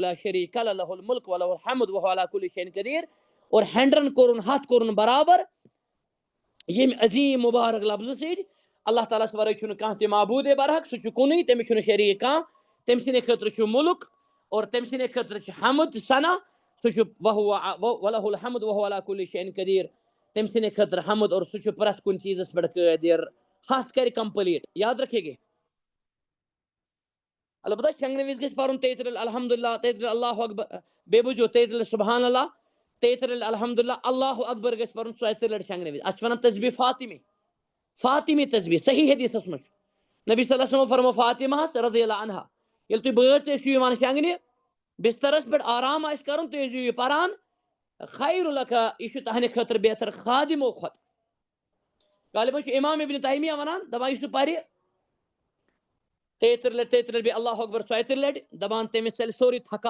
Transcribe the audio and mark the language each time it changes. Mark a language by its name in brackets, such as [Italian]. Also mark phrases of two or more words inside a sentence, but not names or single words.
[Arabic] لا شریک له الملک وله الحمد وهو على كل شيء قدیر [Kashmiri] اور 100 کرن ہاتھ کرن برابر یم عظیم مبارک لفظ سید اللہ تعالیٰ ورائے چھن کانٛہہ تہِ معبود برحق سُہ چھُ کُنُے تٔمِس چھُنہٕ شریٖک کانٛہہ تٔمۍ سٕنٛدِ خٲطرٕ چھُ مُلک اور تٔمۍ سٕنٛدِ خٲطرٕ چھُ حمد ثنا سُہ چھُ [Arabic] وَلَهُ الحمد وَهُوَ عَلَى كُلِّ شَيْءٍ قدیر [Kashmiri] تٔمۍ سٕنٛدِ خٲطرٕ حمد اور سُہ چھُ پرٛٮ۪تھ کُنہِ چیٖزس پٮ۪ٹھ قٲدر ہتھ کرِ کمپلیٹ [Urdu] یاد رکھے گے [Kashmiri] البتہ شنگنہٕ وِزِ گژھِ پرُن 33 الحمدللہ 33 [Arabic] اللہ اکبر [Kashmiri] بیٚیہِ بوٗزِو 33 [Arabic] سبحان اللہ [Kashmiri] 33 [Arabic] الحمدللہ اللہ اکبر [Kashmiri] گژھِ پرُن 34 لٹہِ شنگنہٕ وِزِ اتھ چھِ ونان تسبیح فاطمی تسبیح صحیح حدیثس منٛز نبی [Arabic] صلی اللہ علیہ وسلم [Kashmiri] فرمو فاطمہ [Arabic] رضی اللہ عنہا [Kashmiri] ییٚلہِ تُہۍ بٲژ ٲسِو یِوان شنگنہِ بسترس پٮ۪ٹھ آرام آسہِ کرُن تُہۍ ٲسِو یہِ پران [Arabic] خیر لک [Kashmiri] یہ چھُ تہنٛدِ خٲطرٕ بہتر خادمو کھۄتہٕ غالباً چھُ امام ابن تیمیہ ونان دپان یُس نہٕ پرِ 33 لٹہِ بیٚیہِ [Arabic] اللہ اکبر [Kashmiri] 34 لٹہِ دپان تٔمِس ژلہِ سورُے